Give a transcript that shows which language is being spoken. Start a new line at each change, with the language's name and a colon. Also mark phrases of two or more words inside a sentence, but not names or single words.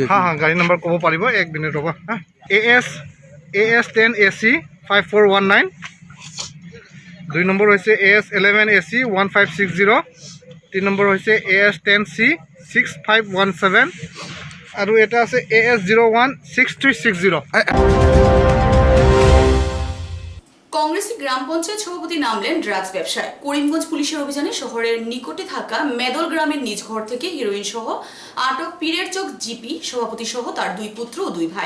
Assamese: গাড়ী নম্বৰ ক'ব পাৰিব, 1 মিনিট ৰ'ব। AS10AC 5419, 2 নম্বৰ হৈছে AS11AC 1560, 3 নম্বৰ হৈছে AS10C 6517 আৰু এটা আছে AS016360।
Bangla: কংগ্রেসী গ্রাম পঞ্চায়েত সভাপতি নামলেন ড্রাগস ব্যবসায়। করিমগঞ্জ পুলিশের অভিযানে শহরের নিকটে থাকা মেদল গ্রামের নিজ ঘর থেকে হিরোইন সহ আটক পীরের চোখ জিপি সভাপতি সহ তার 2 পুত্র ও 2 ভাই।